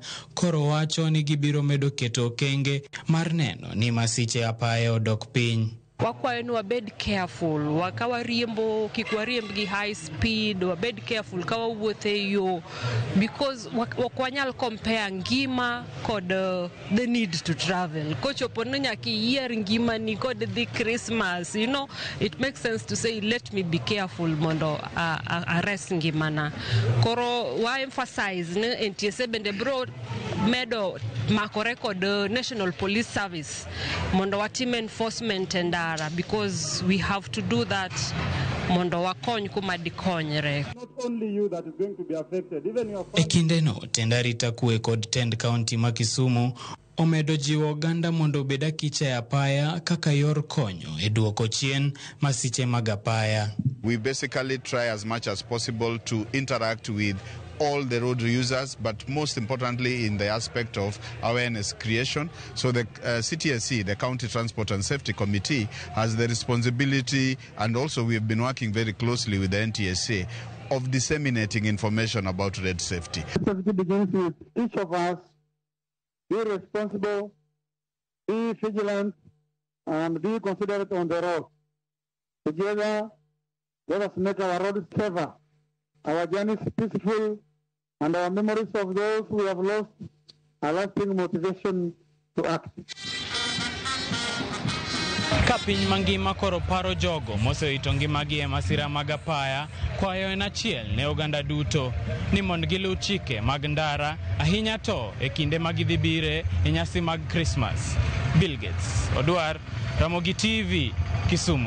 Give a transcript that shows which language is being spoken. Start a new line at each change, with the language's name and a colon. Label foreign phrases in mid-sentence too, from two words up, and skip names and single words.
Luo (Kenya and Tanzania): Koro wacho ni gibiro medo keto okenge mar neno ni masiche apaya odok piny. Wakwayo ni wabed careful, ka wariembo kik wariemb gi
English: high speed,
Luo (Kenya and Tanzania): wabed careful ka wawuotho e yo, because wakwanyal compare ngima kod
English: the need to travel.
Luo (Kenya and Tanzania): Kochopo ni nyaka iyier ngima ni kod
English: the Christmas, you know, it makes sense to say let me be careful
Luo (Kenya and Tanzania): mondo arrest ngimana. Koro wa emphasize ni NTSA bende bro medo makore kod National Police Service mondo watim
English: enforcement and because we have to do that
Luo (Kenya and Tanzania): mondo wakony kuma dikonyre.
English: Not only you that is going to be affected, even your family.
Luo (Kenya and Tanzania): Ekindeno tenda rita kwe kod tend county ma Kisumu omedo jiwo oganda mondo obed akicha e apaya kaka yor konyo e duoko chien masiche mag apaya.
English: We basically try as much as possible to interact with all the road users, but most importantly in the aspect of awareness creation. So the CTSC, the County Transport and Safety Committee, has the responsibility, and also we have been working very closely with the NTSA, of disseminating information about road safety. Safety begins with each of us. Be responsible, be vigilant, and be considerate on the road. Together, let us make our roads safer, our journeys peaceful, and our memories of those who have lost a lasting motivation to act.
Luo (Kenya and Tanzania): Ka piny mangima koro paro jogo mosewito ngimagi e masira mag apaya, kwayo en achiel ne oganda duto ni mondo giluw chike mag ndara, ahinya to e kinde mag dhi bire e nyasi mag Christmas. Bill Gates Odwar, Ramogi TV, Kisumu.